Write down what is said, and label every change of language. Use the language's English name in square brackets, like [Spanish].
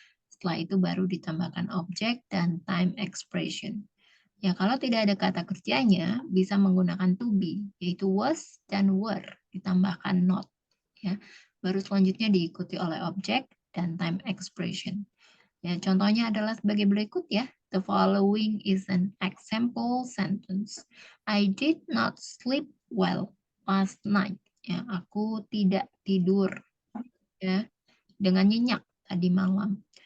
[Indonesian] Setelah itu baru ditambahkan objek dan time expression. Ya, kalau tidak ada kata kerjanya bisa menggunakan to be, yaitu was dan were ditambahkan not. Ya, baru selanjutnya diikuti oleh objek dan time expression. Ya, contohnya adalah sebagai berikut ya. [English] The following is an example sentence. I did not sleep well last night. [Indonesian] Ya, aku tidak tidur ya dengan nyenyak tadi malam.